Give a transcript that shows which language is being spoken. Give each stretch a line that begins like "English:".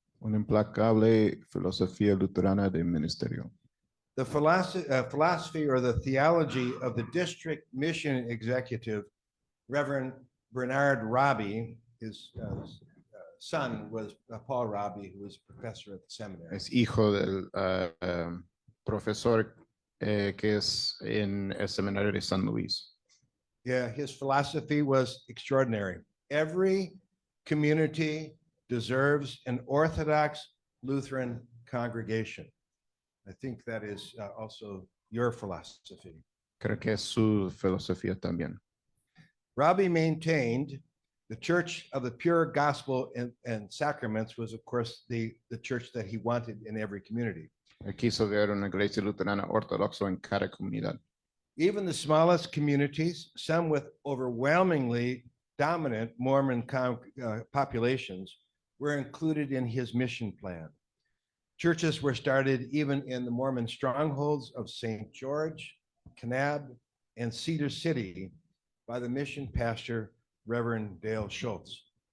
Spanish: Una implacable filosofía luterana de ministerio.
English: The philosophy or the theology of the district mission executive, Reverend Bernard Robbie, his son was Paul Robbie, who was professor at the seminary.
Spanish: Es hijo del profesor que es en el seminario de San Luis.
English: Yeah, his philosophy was extraordinary. Every community deserves an Orthodox Lutheran congregation. I think that is also your philosophy.
Spanish: Creo que es su filosofía también.
English: Robbie maintained the Church of the Pure Gospel and Sacraments was, of course, the church that he wanted in every community.
Spanish: Él quiso ver una iglesia luterana ortodoxa en cada comunidad.
English: Even the smallest communities, some with overwhelmingly dominant Mormon populations, were included in his mission plan. Churches were started even in the Mormon strongholds of St. George, Kanab, and Cedar City by the mission pastor, Reverend Dale Schultz.